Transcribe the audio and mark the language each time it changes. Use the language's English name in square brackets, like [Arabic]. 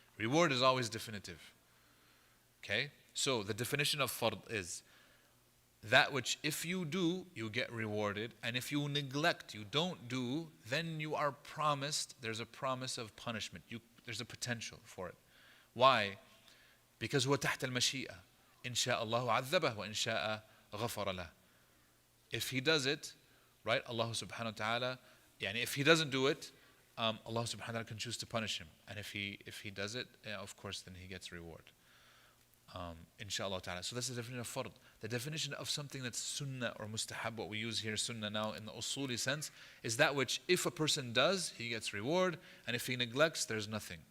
[English] Reward is always definitive. Okay? So the definition of fard is that which if you do, you get rewarded, and if you neglect, you don't do, then you are promised, there's a promise of punishment. There's a potential for it. Why? Because [Arabic] هو تحت المشيئة. إن شاء الله عذبه وإن شاء غفر له. [English] If he does it, right, Allah subhanahu wa ta'ala, yani if he doesn't do it, Allah subhanahu wa ta'ala can choose to punish him. And if he does it, of course, then he gets reward. Inshallah ta'ala. So that's the definition of fard. The definition of something that's sunnah or mustahab, what we use here, sunnah now in the usuli sense, is that which if a person does, he gets reward, and if he neglects, there's nothing.